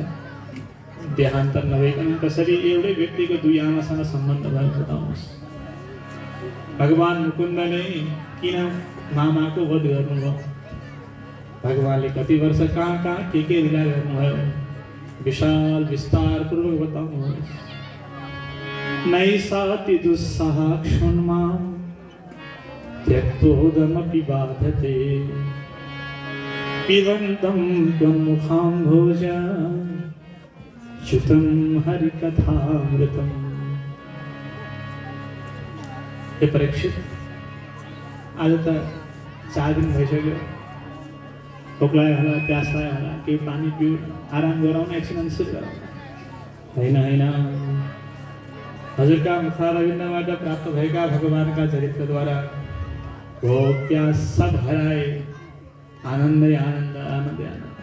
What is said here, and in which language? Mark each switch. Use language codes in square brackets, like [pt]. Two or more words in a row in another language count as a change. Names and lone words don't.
[ne] देहान्तर नभइकन कसरी एउटै व्यक्तिको दुई आमासँग सम्बन्ध भएको बताउनुहोस्। भगवान मुकुन्दले किन मामाको वध गर्नुभयो? भगवानले कति वर्ष कहाँ कहाँ के लीला गर्नुभयो विशाल विस्तार पूर्वक बताउनुहोस्। [sa] नैसाति दुस्सह क्षुण्मा त्यक्तोदमपि बाधते पिबन्तं त्वं मुखाम्भोज च्युतं हरिकथामृतम्। [ne] हे परीक्षित, आज त 4 दिन भइसक्यो। भोक लाग्यो होला, प्यास लाग्यो होला, केही पानी पिउ, आराम गराउन, एकछिन सुत गराउन। होइन, हजुरका मुखारविन्दबाट प्राप्त भएका भगवानका चरित्रद्वारा भोक प्यास सब हराए, आनन्दै आनन्द, आनन्दै आनन्द।